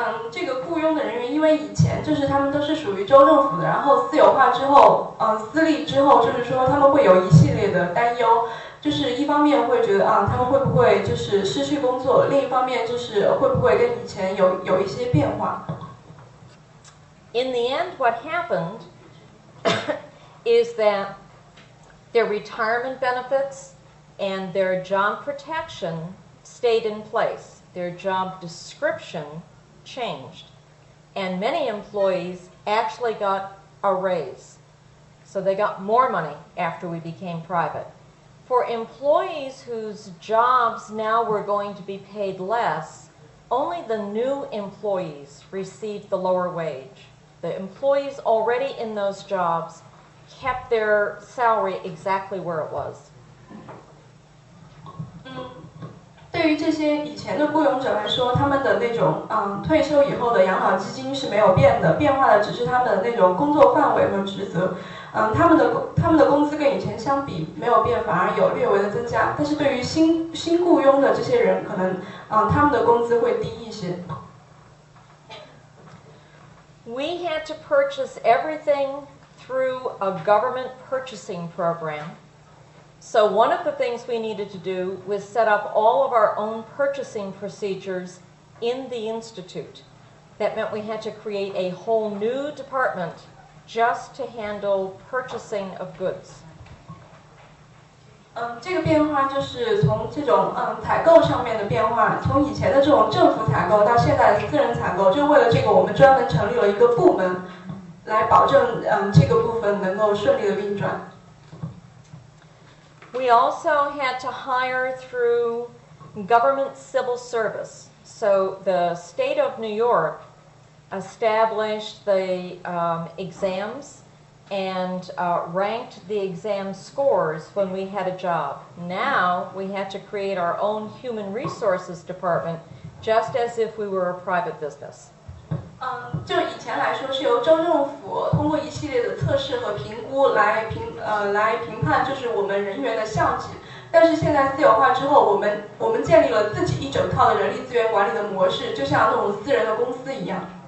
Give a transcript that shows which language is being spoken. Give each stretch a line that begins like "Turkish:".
Chinese: 这个雇佣的人员，因为以前就是他们都是属于州政府的，然后私有化之后，私立之后，就是说他们会有一系列的担忧，就是一方面会觉得他们会不会就是失去工作，另一方面就是会不会跟以前有一些变化。
English: In the end, what happened is that their retirement benefits and their job protection stayed in place. Their job description changed, and many employees actually got a raise. So they got more money after we became private. For employees whose jobs now were going to be paid less, only the new employees received the lower wage. The employees already in those jobs kept their salary exactly where it was.
Chinese: 对于这些以前的雇佣者来说，他们的那种退休以后的养老基金是没有变的，变化的只是他们的那种工作范围和职责。他们的工资跟以前相比没有变，反而有略微的增加。但是对于新雇佣的这些人，可能他们的工资会低一些。
English: We had to purchase everything through a government purchasing program. So one of the things we needed to do was set up all of our own purchasing procedures in the Institute. That meant we had to create a whole new department just to handle purchasing of goods.
Chinese: 这个变化就是从这种采购上面的变化，从以前的这种政府采购到现在的私人采购，就为了这个我们专门成立了一个部门，来保证这个部分能够顺利的运转。
English: We also had to hire through government civil service. So the state of New York established the exams and ranked the exam scores when we had a job. Now we had to create our own human resources department just as if we were a private business.
Chinese: 就以前来说是由州政府通过一系列的测试和评估来评判，就是我们人员的效绩。但是现在私有化之后，我们建立了自己一整套的人力资源管理的模式，就像那种私人的公司一样。